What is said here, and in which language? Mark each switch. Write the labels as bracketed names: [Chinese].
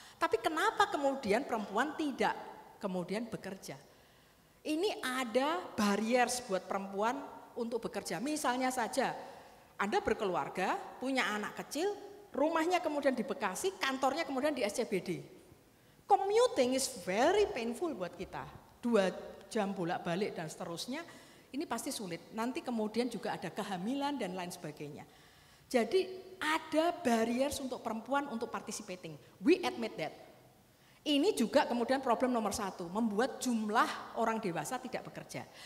[Indonesian] Tapi kenapa kemudian perempuan tidak kemudian bekerja? Ini ada barriers buat perempuan untuk bekerja. Misalnya saja, Anda berkeluarga, punya anak kecil, rumahnya kemudian di Bekasi, kantornya kemudian di SCBD. [English] Commuting is very painful [Indonesian] buat kita. 2 jam bolak-balik dan seterusnya, ini pasti sulit. Nanti kemudian juga ada kehamilan dan lain sebagainya. Jadi ada barriers untuk perempuan untuk participating. [English] We admit that. [Indonesian] Ini juga kemudian problem nomor 1, membuat jumlah orang dewasa tidak bekerja.